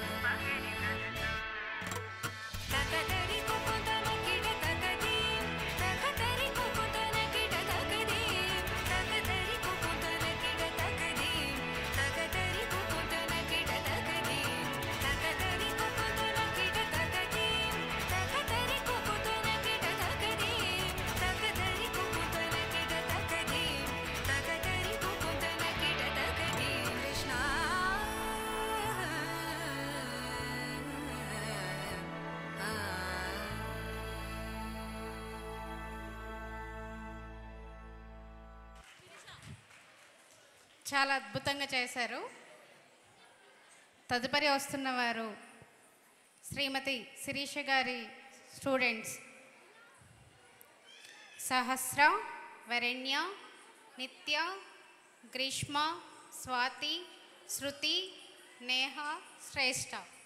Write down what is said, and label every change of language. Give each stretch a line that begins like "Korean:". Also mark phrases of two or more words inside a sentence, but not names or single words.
Telugu: तकदरि कुकुतन किड तकदी तकदरि कुकुतन किड तकदी तकदरि कुकुतन किड तकदी तकदरि कुकुतन किड तकदी तकदरि कुकुतन किड तकदी तकदरि कुकुतन किड तकदी तकदरि कुकुतन किड तकदी तकदरि कुकुतन किड तकदी कृष्ण చాలా అద్భుతంగా చేశారు. తదుపరి వస్తున్నవారు శ్రీమతి శిరీష గారి స్టూడెంట్స్ సహస్ర, వరణ్య, నిత్య, గ్రీష్మ, స్వాతి, శృతి, నేహ, శ్రేష్ఠ.